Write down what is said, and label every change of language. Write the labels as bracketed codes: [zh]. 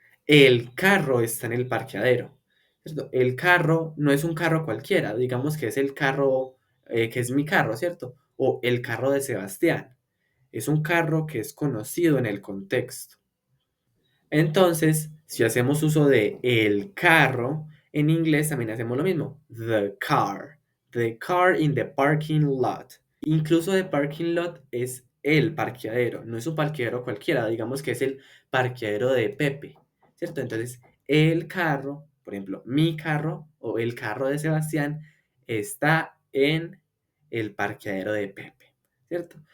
[es] El carro está en el parqueadero. ¿Cierto? El carro no es un carro cualquiera, digamos que es el carro que es mi carro, ¿cierto? O el carro de Sebastián. Es un carro que es conocido en el contexto. Entonces, si hacemos uso de el carro, en inglés también hacemos lo mismo. [en] The car. The car in the parking lot. [es] Incluso the parking lot es el parqueadero, no es un parqueadero cualquiera, digamos que es el parqueadero de Pepe, ¿cierto? Entonces, el carro, por ejemplo, mi carro o el carro de Sebastián está en el parqueadero de Pepe, ¿cierto?